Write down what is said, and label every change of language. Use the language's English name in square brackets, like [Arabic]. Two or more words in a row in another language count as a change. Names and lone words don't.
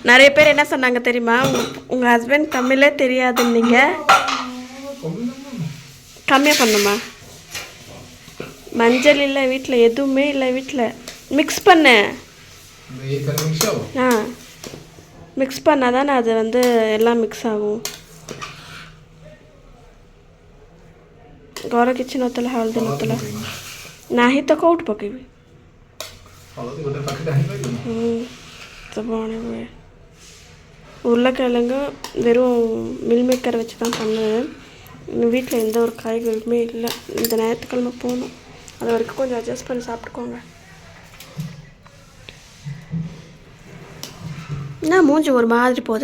[Tamil] நிறைய பேர் என்ன சொன்னாங்க தெரியுமா, உங்கள் ஹஸ்பண்ட் தமிழே தெரியாதுன்னீங்க. கம்மியாக பண்ணுமா? மஞ்சள் இல்லை வீட்டில், எதுவுமே இல்லை வீட்டில். மிக்ஸ் பண்ணு. ஆ மிக்ஸ் பண்ணால் தானே அது வந்து எல்லாம் மிக்ஸ் ஆகும். [Odia] ଘର କିଛି ନଥିଲା, ହଳଦୀ ନଥିଲା. ନାହିଁ ତ କେଉଁଠି ପକେଇବି? ସବୁ ଆଣିବୁ. [Tamil] உருளைக்கிழங்கு வெறும் மில் மேக்கர் வச்சு தான் பண்ணுவேன். வீட்டில் எந்த ஒரு காய்கறியுமே இல்லை. இந்த ஞாயிற்றுக்கிழமை போகணும். அது வரைக்கும் கொஞ்சம் அட்ஜஸ்ட் பண்ணி சாப்பிட்டுக்கோங்க. என்ன மூஞ்சி ஒரு மாதிரி போகுது?